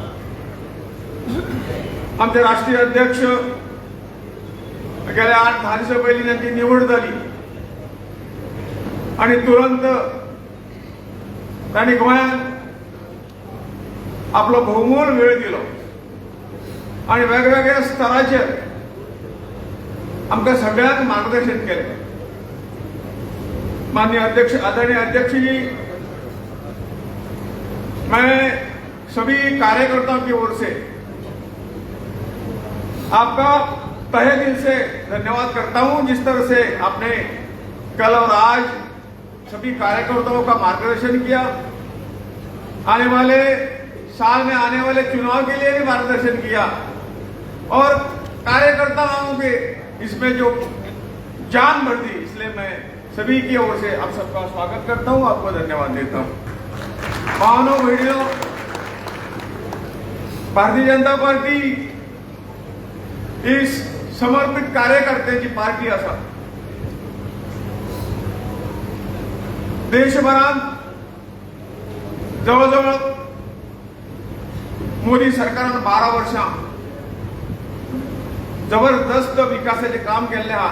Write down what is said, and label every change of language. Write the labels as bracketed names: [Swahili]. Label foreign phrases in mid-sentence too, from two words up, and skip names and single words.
[Konkani] आमचे राष्ट्रीय अध्यक्ष गेल्या 8-10 दिवसा पहिली त्यांची निवड झाली आणि तुरंत त्यांनी गोंयांत आपलो बहुमोल वेळ दिलो आणि वेगवेगळ्या स्तराचेर आमकां सगळ्यांक मार्गदर्शन केले. [Hindi] माननीय अध्यक्ष, आदरणीय अध्यक्ष जी, मैं सभी कार्यकर्ताओं की ओर से आपका तहे दिल से धन्यवाद करता हूं. जिस तरह से आपने कल और आज सभी कार्यकर्ताओं का मार्गदर्शन किया, आने वाले साल में आने वाले चुनाव के लिए भी मार्गदर्शन किया और कार्यकर्ताओं के इसमें जो जान भर दी, इसलिए मैं सभी की ओर से आप सबका स्वागत करता हूं, आपको धन्यवाद देता हूं. [Konkani] भावनो बहिणीनो, भारतीय जनता पार्टी ही समर्पित कार्यकर्त्यांची पार्टी असा. देशभरात जवळजवळ मोदी सरकारान 12 वर्षां जबरदस्त विकासाचे काम केले हा.